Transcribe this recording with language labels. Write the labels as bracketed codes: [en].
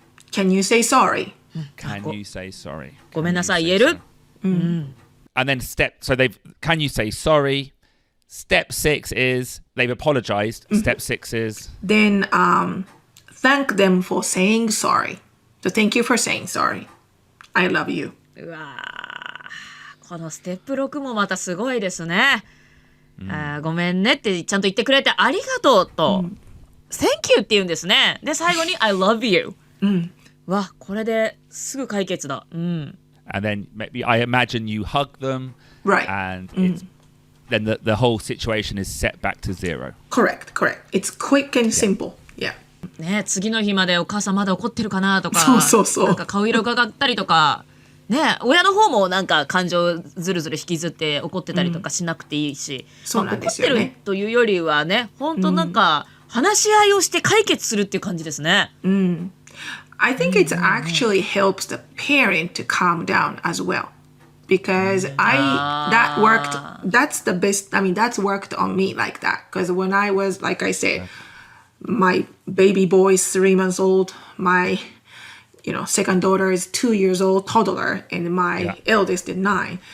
[en] Can you say sorry? Can you say sorry? [ja] ごめんなさい言える？ [en] And then can you say sorry? Step 6 is they've apologized. Step 6 is Then thank them for saying sorry. So thank you for saying sorry. I love you. [ja] うわー、このステップ6もまたすごいですね。ごめんねってちゃんと言ってくれてありがとうと、Thank you って言うんですね。で最後に [en] I love you。 [ja] わ、これですぐ解決だ。 [en] and then maybe I imagine you hug them. Right. And then the whole situation is set back to 0. Correct. It's quick and simple. Yeah. [ja] ね、次の日までお母さんまだ怒ってるかなとか、そうなんか顔色伺ったりとか、ね、親の方もなんか感情ずるずる引きずって怒ってたりとかしなくていいし、そうなんですよね。怒ってるというよりはね、本当なんか話し合いをして解決するっていう感じですね。 [en] I think it actually helps the parent to calm down as well. Because that worked, that's the best, I mean, that's worked on me like that. Because when I was, like I said, my baby boy is 3 months old, my, second daughter is 2 years old, toddler, and my eldest is 9.